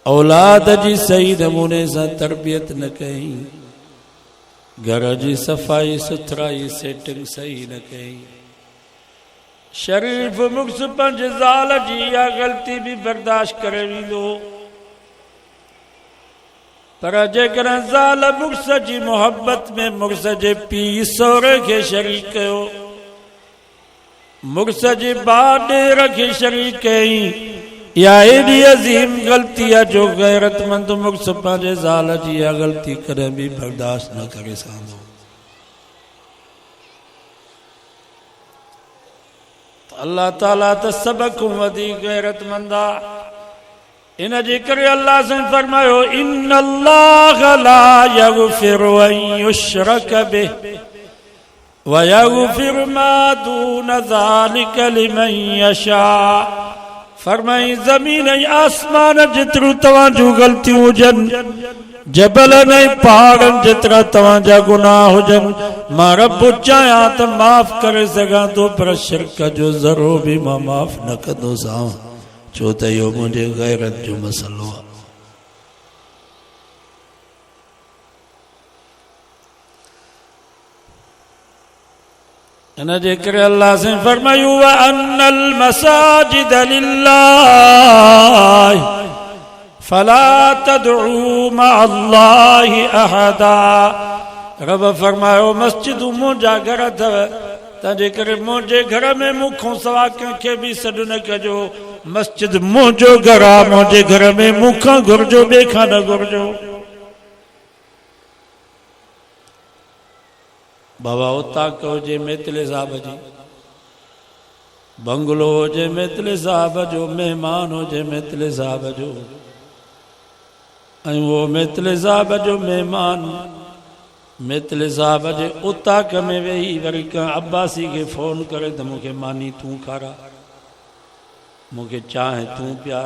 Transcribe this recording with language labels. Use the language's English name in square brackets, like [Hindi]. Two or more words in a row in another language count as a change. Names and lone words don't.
[Sindhi] औलाद जी सही नमूने से तरबियत न कई, घर जी सफ़ाई सुथराई सेटिंग सही न कई। शरीफ मुक्स पंज ज़ाल जी या ग़लती भी बर्दाश्त करे वींदो, पर जेकर ज़ाल मुक्स जी मोहब्बत में मुक्स जे पी सौरे के शरीक कयो, मुक्स जी भाउ ॾेर खे शरीक कई, या एडी अजीम गलती है जो गैरतमंद मुक्स पंहिंजे ज़ाल जी इहा ग़लती कॾहिं भी बर्दाश्त न करे सघंदो। अल्लाह ताला त सब खां वधीक गैरतमंद आहे। इन जे करे अल्लाह से फरमायो [Arabic] إن الله لا يغفر أن يشرك به ويغفر ما دون ذلك لمن يشاء. [Sindhi] फरमाई ज़मीन ऐं आसमान जेतिरो तव्हां जूं ग़लतियूं हुजनि, जबल ऐं पहाड़नि जेतिरा तव्हां जा गुनाह हुजनि, मां रब चाहियां त माफ़ करे सघां थो, पर शिरक जो ज़रो भी मां माफ़ न कंदोसांव, छो त इहो मुंहिंजे गैरत जो मसइलो आहे। इन जे करे अल्लाह से फरमायो [Arabic] وأن المساجد لله فلا تدعوا مع الله أحدا. [Sindhi] रब फरमायो मस्जिद मुंहिंजा घर अथव, तंहिंजे करे मुंहिंजे घर में मूंखां सवा कंहिंखे बि सॾु न कजो। मस्जिद मुंहिंजो घर आहे, मुंहिंजे घर में मूंखां घुरिजो, ॿिए खां न घुरिजो। बाबा उताक हुजे मेतले साहब जी, बंगलो हुजे मेतले साहब जो, मेहमान हुजे मेतले साहब जो, ऐं वो मेतले साहब जो मेहमान मेतले साहब जे उताक में वेही वरी कंहिं अब्बासी खे फोन करे त मूंखे मानी तूं खारा, मूंखे चांहि तूं प्यार।